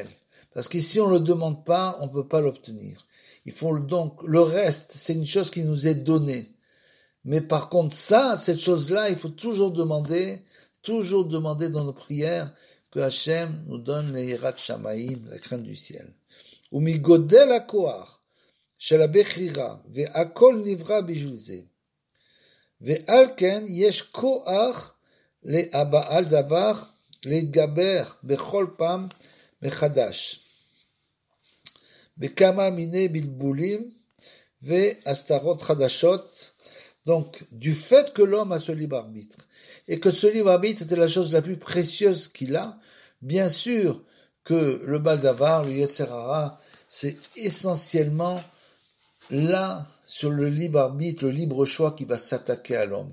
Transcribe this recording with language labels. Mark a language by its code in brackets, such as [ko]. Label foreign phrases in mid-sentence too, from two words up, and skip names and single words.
[fr] Parce que si on ne le demande pas, on ne peut pas l'obtenir. Il faut donc, le reste, c'est une chose qui nous est donnée. Mais par contre, cette chose-là, il faut toujours demander dans nos prières que Hachem nous donne la [he] יראת שמים, [fr] la crainte du ciel. [he] ומיגודל הכוח של הבחירה והכל נברא בשביל זה. ועל כן יש כוח לבעל דבר להתגבר בכל פעם מחדש. בכמה מיני בלבולים והסתרות חדשות. [fr] Donc, du fait que l'homme a ce libre arbitre, et que ce libre arbitre était la chose la plus précieuse qu'il a, bien sûr que le Baldavar, le [he] יצר הרע, [fr] c'est essentiellement là, sur le libre arbitre, le libre choix qui va s'attaquer à l'homme.